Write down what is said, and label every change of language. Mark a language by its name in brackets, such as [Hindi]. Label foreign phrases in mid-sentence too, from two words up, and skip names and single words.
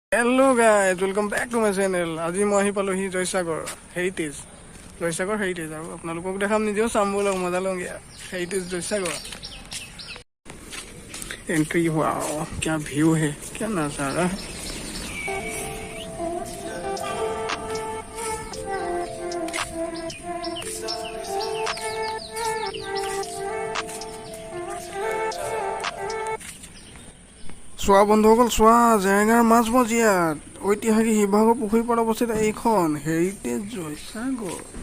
[English] Hello guys, welcome back to my channel. [Assamese] আজি মই আহি পালোহি জয়সাগৰ হেৰিটেজ আৰু আপোনালোকক দেখাম নিজেও চাম বলক মজা লওঁগে হেৰিটেজ জয়সাগৰ [Hindi] एंट्री हुआ क्या व्यू है क्या नजारा [Assamese] চোৱা বন্ধুসকল চোৱা জেৰেঙাৰ মাজমজিয়াত ঐতিহাসিক শিৱসাগৰ পুখুৰীৰ পৰা অৱস্থিত এইখন হেৰিটেজ জয়সাগৰ